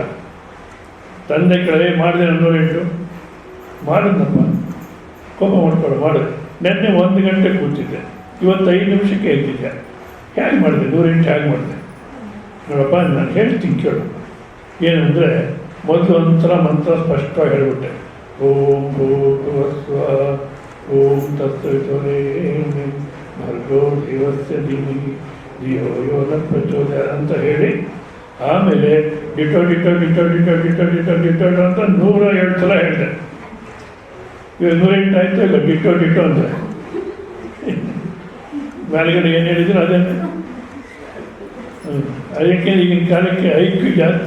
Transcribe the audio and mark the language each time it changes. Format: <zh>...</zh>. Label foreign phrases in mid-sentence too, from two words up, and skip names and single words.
<kn>ತಂದೆ ಕೆಳಗೆ ಮಾಡಿದೆ 108 ಮಾಡಿದ್ನಪ್ಪ, ಕೋಪ ಮಾಡ್ಕೊಂಡು ಮಾಡಿದೆ. ನೆನ್ನೆ 1 ಗಂಟೆ ಕೂತಿದ್ದೆ, ಇವತ್ತು 5 ನಿಮಿಷಕ್ಕೆ ಎದ್ದಿದ್ದೆ. ಹೇಗೆ ಮಾಡಿದೆ 108 ಹೇಗೆ ಮಾಡಿದೆ ನೋಡಪ್ಪ, ನಾನು ಹೇಳ್ತೀನಿ ಕೇಳು. ಏನಂದರೆ ಮೊದಲು ಒಂಥರ ಮಂತ್ರ ಸ್ಪಷ್ಟವಾಗಿ ಹೇಳಿಬಿಟ್ಟೆ.</kn> <sa>ಓಂ ಭೂರ್ಭುವಸ್ವ ಓಂ ತತ್ಸವಿತುರ್ವರೆಣ್ಯಂ ಭರ್ಗೋ ದೇವಸ್ಯ ಧೀಮಹಿ ಧಿಯೋ ಯೋ ನ ಪ್ರಚೋದಯಾತ್</sa> <kn>ಅಂತ ಹೇಳಿ ಆಮೇಲೆ</kn> <en>ditto ditto ditto ditto ditto ditto ditto</en> <kn>ಅಂತ 102 ಸಲ ಹೇಳಿದೆ. ಇವಾಗ 108 ಆಯಿತು ಇಲ್ಲ</kn> <en>ditto ditto</en> <kn>ಅಂದರೆ ಮೇಲ್ಗಡೆ ಏನು ಹೇಳಿದ್ರು ಅದೇನೆ. ಅದಕ್ಕೆ ಈಗಿನ ಕಾಲಕ್ಕೆ ಐಕ್ಯೂ ಜಾಸ್ತಿ.</kn>